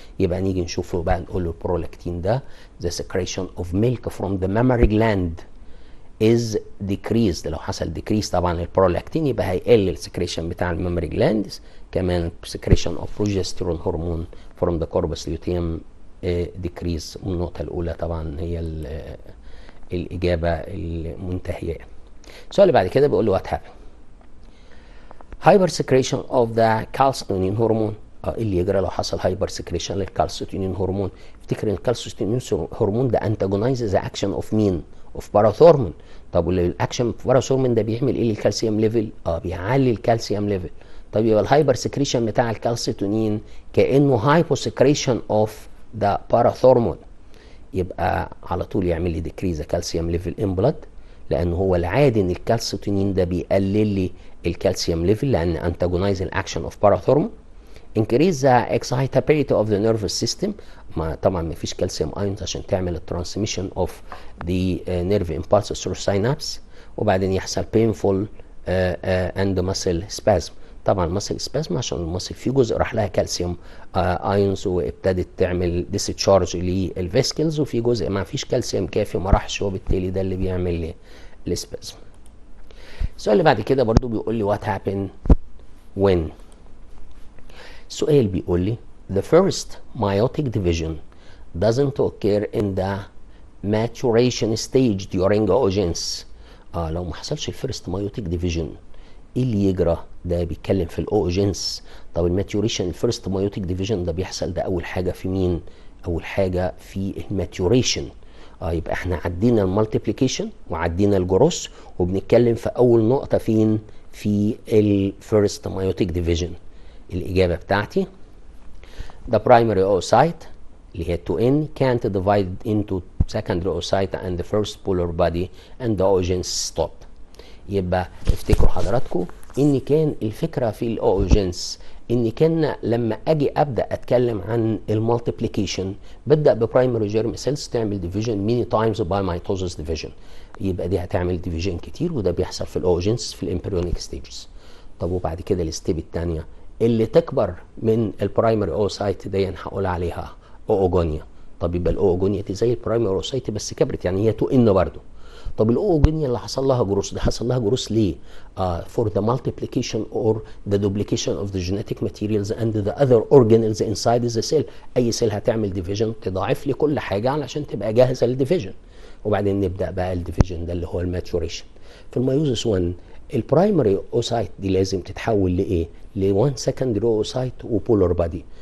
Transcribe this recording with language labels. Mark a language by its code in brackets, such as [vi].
[ar] يبقى نيجي نشوفه بقى نقول له البرولاكتين ده [en] the secretion of milk from the mammary gland is decreased. [ar] لو حصل decrease طبعا البرولاكتين يبقى هيقل السكريشن بتاع المامري جلاندز. كمان [en] secretion of progesterone hormone from the corpus luteum decrease. [ar] والنقطة الأولى طبعا هي الإجابة المنتهية. السؤال اللي بعد كده بيقول له [en] what happened hyper secretion of the calcitonin hormone. [ar] ايه اللي يجرى لو حصل هايبر سكريشن للكالسيتونين هرمون؟ افتكر ان الكالسيتونين هرمون ده انتاجونايز ذا اكشن اوف مين؟ اوف باراثورمون. طب والاكشن اوف باراثورمون ده بيعمل ايه للكالسيوم ليفل؟ بيعلي الكالسيوم ليفل. طب يبقى الهايبر سكريشن بتاع الكالسيتونين كانه هايبو سكريشن اوف ذا باراثورمون. يبقى على طول يعمل لي ديكريز كالسيوم ليفل ان بلاد، لان هو العادي ان الكالسيتونين ده بيقلل لي الكالسيوم ليفل لان انتاجونايز الاكشن اوف باراثورمون. [en] increase the excitability of the nervous system. [ar] طبعا ما فيش كالسيوم ايونز عشان تعمل الترانسميشن اوف [en] the nerve impulses through synapse. [ar] وبعدين يحصل [en] painful and muscle spasm. [ar] طبعا muscle spasm عشان المصل في جزء راح لها كالسيوم ايونز وابتدت تعمل discharge للفيسكلز، وفي جزء ما فيش كالسيوم كافي ما راحش، وبالتالي ده اللي بيعمل السبازم. السؤال اللي بعد كده برضو بيقول لي [en] what happened when. [ar] السؤال بيقول لي [en] the first meiotic division doesn't occur in the maturation stage during oogenesis. [ar] لو ما حصلش الفيرست مايوتيك ديفيجن ايه اللي يجرى؟ ده بيتكلم في الاوجنس. طب الماتيوريشن الفيرست مايوتيك ديفيجن ده بيحصل ده اول حاجه في مين؟ اول حاجه في الماتيوريشن. يبقى احنا عدينا المالتيبليكيشن وعدينا الجروس وبنتكلم في اول نقطه فين؟ في الفيرست مايوتيك ديفيجن. الاجابه بتاعتي [en] the primary oocyte [ar] اللي هي [en] 2N can't divide into secondary oocyte and the first polar body and the oogenesis stop. [ar] يبقى افتكروا حضراتكم ان كان الفكره في الاوجنس ان كان لما اجي ابدا اتكلم عن المالتيبليكيشن ببدا ببرايمري جيرم سيلز تعمل ديفيجن ميني تايمز باي ميتوزس ديفيجن. يبقى دي هتعمل ديفيجن كتير وده بيحصل في الاوجنس في الامبريونيك ستيجز. طب وبعد كده الستيب الثانيه اللي تكبر من البرايمري اوسايت دي هقول عليها اوجونيا. طب يبقى الاوجونيا دي زي البرايمري اوسايت بس كبرت، يعني هي 2N برضه. طب الاوجونيا اللي حصل لها جروس ده حصل لها جروس ليه؟ [en] for the multiplication or the duplication of the genetic materials and the other organelles inside the cell. [ar] اي سيل هتعمل ديفيجن تضاعف لي كل حاجه علشان تبقى جاهزه للديفيجن، وبعدين نبدا بقى الديفيجن ده اللي هو الماتوريشن. في الميوزس 1 البرايمري اوسايت دي لازم تتحول لايه؟ ل1 سكندري اوسايت وبولار بادي.